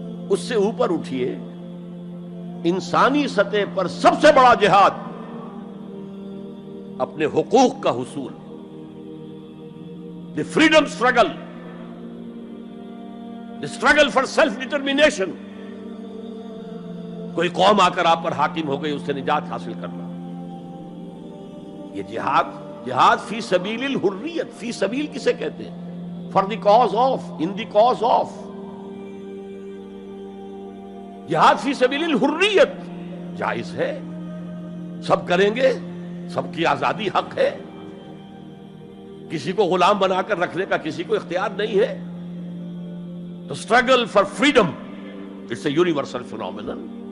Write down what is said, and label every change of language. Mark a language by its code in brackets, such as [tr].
[ur] اس سے اوپر اٹھیے، انسانی سطح پر سب سے بڑا جہاد اپنے حقوق کا حصول، [en] The freedom struggle. Struggle for self determination. [ur] کوئی قوم آ کر آپ پر حاکم ہو گئی، اس سے نجات حاصل کرنا. یہ جہاد فی سبیل الحریت. فی سبیل کسے کہتے ہیں؟ [en] For the cause of, in the cause of. [ur] جہاد فی سبیل الحریت جائز ہے، سب کریں گے، سب کی آزادی حق ہے، کسی کو غلام بنا کر رکھنے کا کسی کو اختیار نہیں ہے. [en] تو struggle for freedom it's a universal phenomenon.